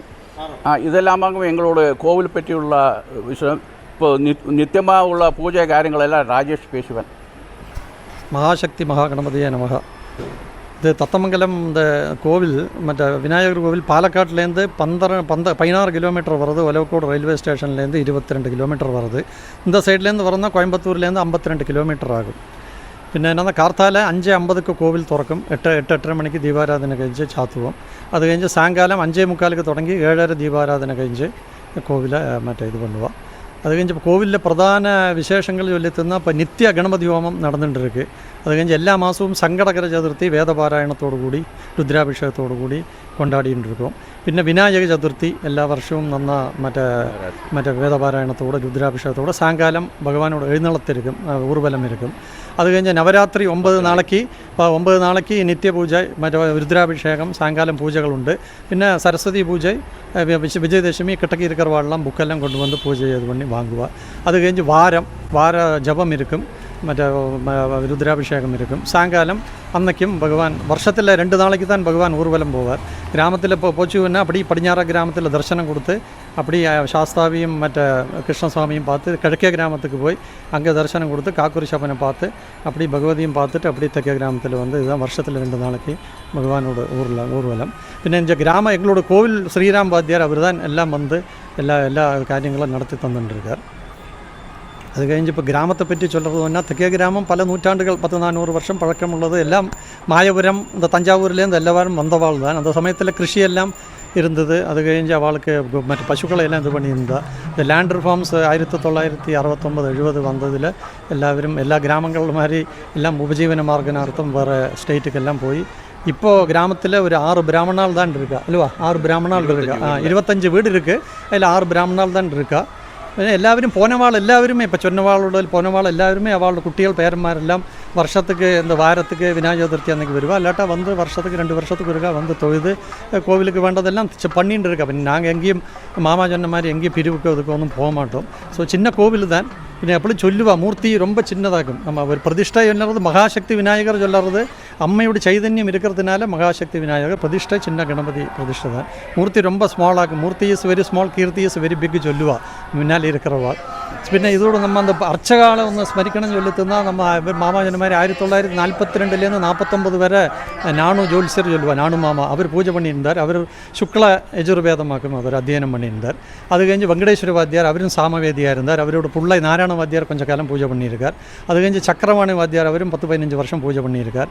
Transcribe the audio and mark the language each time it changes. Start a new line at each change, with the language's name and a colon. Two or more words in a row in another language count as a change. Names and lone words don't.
Tamil: இதெல்லாமாகவும் எங்களோட கோவில் பற்றியுள்ள விஷயம் இப்போ நித்தியமாக உள்ள பூஜை காரியங்களெல்லாம் ராஜேஷ் பேசுவேன். மகாசக்தி மகாகணபதியே நமகா. இது தத்தமங்கலம் இந்த கோவில் மற்ற விநாயகர் கோவில் பாலக்காட்டிலேருந்து 16 கிலோமீட்டர் வருது. ஒலவக்கோடு ரயில்வே ஸ்டேஷன்லேருந்து 22 கிலோமீட்டர் வருது. இந்த சைட்லேருந்து வரந்தால் கோயம்புத்தூர்லேருந்து
Malayalam: 52 കിലോമീറ്റർ ആകും. പിന്നെ എന്നാ കാർത്താല 5:50 കോവിൽ തുറക്കും. 8-8:30 മണിക്ക് ദീപാരാധന കഴിഞ്ഞ് ചാത്തുപോകും. അത് കഴിഞ്ഞ് സായങ്കാലം 5:45 തുടങ്ങി 7:30 ദീപാരാധന കഴിഞ്ഞ് കോവിൽ ഇത് பண்ணுவா.
Tamil: அது கழிஞ்சு இப்போ கோவிலில் பிரதான விசேஷங்கள் சொல்லித்தன்னா இப்போ நித்திய கணபதி ஹோமம் நடந்துட்டு இருக்குது. அது கழிஞ்சு எல்லா மாதமும் சங்கடகர சதுர்த்தி வேதபாராயணத்தோடு கூடி ருத்ராபிஷேகத்தோடு கூடி கொண்டாடிட்டு இருக்கோம்.
Malayalam: പിന്നെ വിനായക ചതുർത്ഥി എല്ലാ വർഷവും മറ്റേ വേദപാരായണത്തോടെ രുദ്രാഭിഷേകത്തോടെ സായങ്കാലം ഭഗവാനോട് എഴുന്നള്ളത്തിരിക്കും, ഊർവലം ഇരിക്കും. അത് കഴിഞ്ഞ് നവരാത്രി 9 നാളേക്ക് നിത്യപൂജ, മറ്റേ രുദ്രാഭിഷേകം, സായങ്കാലം പൂജകളുണ്ട്. പിന്നെ സരസ്വതി പൂജ, വിജയദശമി കിട്ടക്കിരിക്കർ വാഴலாம் ബുക്കെല്ലാം കൊണ്ടുവന്ന് പൂജ ചെയ്ത് പണി വാങ്ങുക. അത് കഴിഞ്ഞ് വാര ജപം ഇരിക്കും, മറ്റേ രുദ്രാഭിഷേകം ഇരിക്കും. സായങ്കാലം അന്നയ്ക്കും ഭഗവാൻ വർഷത്തിലെ 2 നാളേക്ക് താൻ ഭഗവാൻ ഊർവലം പോവാർ. ഗ്രാമത്തിൽ പോച്ചുവെന്നാൽ
Tamil: அப்படி
Malayalam: പടിഞ്ഞാറ ഗ്രാമത്തിൽ ദർശനം കൊടുത്ത്
Tamil: அப்படி சாஸ்தாவியும் மற்ற கிருஷ்ணசுவாமியும் பார்த்து கிழக்கே கிராமத்துக்கு போய் அங்கே தரிசனம் கொடுத்து காக்குரிச்சப்பனை பார்த்து அப்படி பகவதியும் பார்த்துட்டு அப்படி தெற்கே கிராமத்தில் வந்து இதுதான் வருஷத்தில் 2 நாளைக்கு பகவானோட ஊர்வலம். പിന്നെ எங்களோட கோவில் ஸ்ரீராம் வாத்தியார் அவர் தான் எல்லாம் வந்து எல்லா
Malayalam: കാര്യങ്ങളും നടത്തി തന്നിട്ടുണ്ടാർ. അത് കഴിഞ്ഞ് ഇപ്പോൾ ഗ്രാമത്തെ പറ്റി ചൊല്ലുന്നത് പറഞ്ഞാൽ തെക്കേ ഗ്രാമം പല നൂറ്റാണ്ടുകൾ 100-400 വർഷം പഴക്കമുള്ളത്.
Tamil: എല്ലാം മായപുരം இந்த தஞ்சாவூர்லேருந்து எல்லாரும் வந்தவாள் தான். அந்த சமயத்தில் கிருஷியெல்லாம் இருந்தது. அது கழிஞ்சு அவளுக்கு மற்ற பசுக்களை எல்லாம் இது பண்ணியிருந்தா. இந்த லேண்ட் ரிஃபார்ம்ஸ் 1969-70 வந்ததில் எல்லா கிராமங்கள் மாதிரி எல்லாம் உபஜீவன மார்க்கனார்த்தம் வேறு
Malayalam: സ്റ്റേറ്റുക്കെല്ലാം പോയി. ഇപ്പോൾ ഗ്രാമത്തിൽ ഒരു 6 ബ്രാഹ്മണാൾ
Tamil: தான் இருக்கா
Malayalam: അല്ലുവാ, 6 ബ്രാഹ്മണാൾ இருக்கா.
Tamil: 25 വീട് இருக்குது, அதில் 6 ബ്രാഹ്മണാൾ தான் இருக்கா.
Malayalam: എല്ലാവരും പോനവാൾ എല്ലാവരുമേ ഇപ്പോൾ ചൊന്നവാളുടെ പോനവാൾ എല്ലാവരുമേ അവളുടെ കുട്ടികൾ പേരന്മാരെല്ലാം വർഷத்துக்கு
Tamil: இந்த வாரத்துக்கு விநாயகர் சதுர்த்தி அன்றைக்கி வருவா. இல்லாட்டா வந்து வருஷத்துக்கு 2 வருஷத்துக்கு இருக்கா வந்து தொழுது கோவிலுக்கு வேண்டதெல்லாம் பண்ணிட்டு இருக்கா. പിന്നെ நாங்கள் எங்கேயும் மாமா சொன்ன மாதிரி எங்கேயும் பிரிவுக்கு அதுக்கு ஒன்றும் போக மாட்டோம். ஸோ சின்ன கோவில் தான்.
Malayalam: പിന്നെ എപ്പോഴും ചൊല്ലുക, മൂർത്തി
Tamil: ரொம்ப சின்னதாகும். நம்ம ஒரு பிரதிஷ்டை சொல்லுறது மகாசக்தி விநாயகர் சொல்லுறது அம்மையோட சைதன்யம் இருக்கிறதுனால மகாசக்தி விநாயகர் பிரதிஷ்டை, சின்ன கணபதி பிரதிஷ்டை தான். மூர்த்தி ரொம்ப ஸ்மாலாகும். மூர்த்தி
English: is very small,
Tamil: கீர்த்தி
English: is very big
Tamil: சொல்லுவா முன்னால் இருக்கிறவா.
Malayalam: പിന്നെ ഇതോട് നമ്മൾ அந்த അർച്ചകാലം ഒന്ന് സ്മരിക്കണം ചൊല്ലുത്തുന്നാൽ നമ്മൾ മാമാ
Tamil: சொன்னமாதிரி 1942லேருந்து
Malayalam: 49 വരെ
Tamil: நானு ஜோல்சர் சொல்லுவா, நானு மாமா அவர் பூஜை பண்ணியிருந்தார். அவர் சுக்ல யஜுர்வேதமாக்கும் அவர் அத்தியனம் பண்ணியிருந்தார். அது கழிஞ்சு வெங்கடேஸ்வர வாத்தியார் அவரும் சாமவேதியாக இருந்தார். அவரோட பிள்ளை நாராயண வாத்தியார் கொஞ்ச காலம் பூஜை பண்ணியிருக்கார். அது கழிஞ்சு சக்கரவாணி வாத்தியார் அவரும் 10-15 வருஷம் பூஜை பண்ணியிருக்கார்.